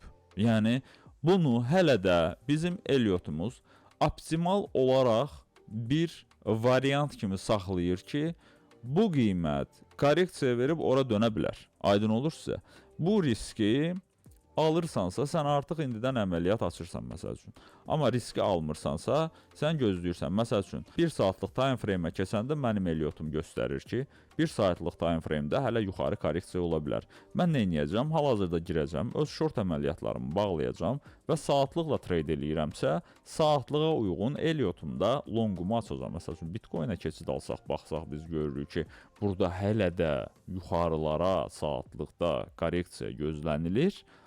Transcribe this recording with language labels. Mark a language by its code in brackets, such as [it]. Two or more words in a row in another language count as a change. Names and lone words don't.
[az] Yəni, bunu hələ də bizim Elliot'umuz optimal olaraq bir variant kimi saxlayır ki, bu qiymət korreksiya verib ora dönə bilər. Aydın olur sizə. Bu riski alırsansa, sən artıq indidən əməliyyat açırsan, məsəl üçün. Amma riski almırsansa, sən gözləyirsən. Məsəl üçün, 1 saatlıq [en] time frame- [az] ə keçəndə mənim Elliot'um göstərir ki, 1 saatlıq [en] time frame- [az] də hələ yuxarı korreksiya ola bilər. Mən nə edəcəm? Hal-hazırda girəcəm, öz short əməliyyatlarımı bağlayacağım və saatlıqla trade eləyirəmsə, saatlığa uyğun Elliot'umda longumu açacağam. Məsəl üçün, Bitcoin-ə keçid alsaq, baxsaq biz görürük ki, burada hələ də yuxarılara saatlıqda korreksiya gözlənilir.